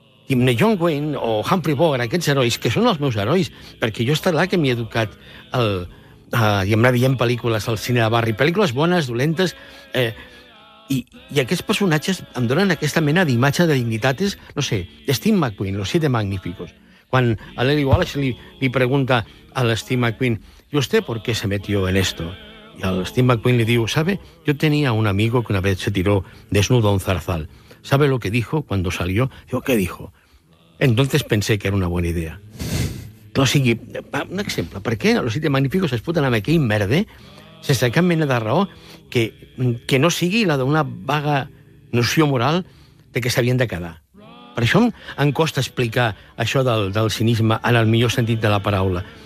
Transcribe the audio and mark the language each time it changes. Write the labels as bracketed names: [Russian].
[Catalan] I John Wayne o Humphrey Bogart, aquests herois, que són els meus herois, perquè jo està clar que m'he educat veient pel·lícules al cine de barri, pel·lícules bones, dolentes, i aquests personatges em donen aquesta mena d'imatge de dignitats, no sé, Steve McQueen, Los Siete Magníficos. Quan a l'Eli Wallach li pregunta a l'Steve McQueen, [Spanish] ¿y usted por qué se metió en esto? Y al Steve McQueen le digo, ¿sabe? Yo tenía un amigo que una vez se tiró desnudo a un zarzal. ¿Sabe lo que dijo cuando salió? Digo, ¿qué dijo? Entonces pensé que era una buena idea. [Catalan] O sigui, un exemple. Per què Los Siete Magníficos es foten amb aquell merder sense cap mena de raó que no sigui la d'una vaga noció moral de que s'havien de quedar? Per això em costa explicar això del cinisme en el millor sentit de la paraula.